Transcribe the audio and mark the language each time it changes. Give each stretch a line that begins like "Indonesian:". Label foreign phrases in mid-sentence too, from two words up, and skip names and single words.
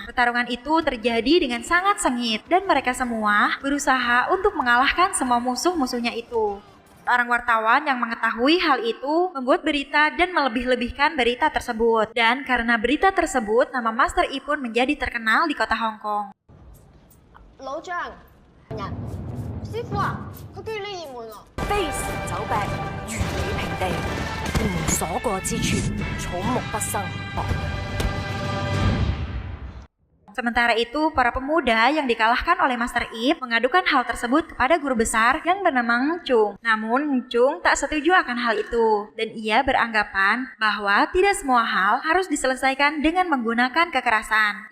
Indonesian: Pertarungan itu terjadi dengan sangat sengit dan mereka semua berusaha untuk mengalahkan semua musuh-musuhnya itu. Orang wartawan yang mengetahui hal itu membuat berita dan melebih-lebihkan berita tersebut. Dan karena berita tersebut, nama Master Ip pun menjadi terkenal di kota Hong Kong.
Cantonese: 老將人，師傅啊，佢叫你移門啊！非時走壁，如履平地，無所過之處，草木不生。
Indonesian: Sementara itu, para pemuda yang dikalahkan oleh Master Ip mengadukan hal tersebut kepada guru besar yang bernama Ng Chung. Namun, Ng Chung tak setuju akan hal itu, dan ia beranggapan bahwa tidak semua hal harus diselesaikan dengan menggunakan kekerasan.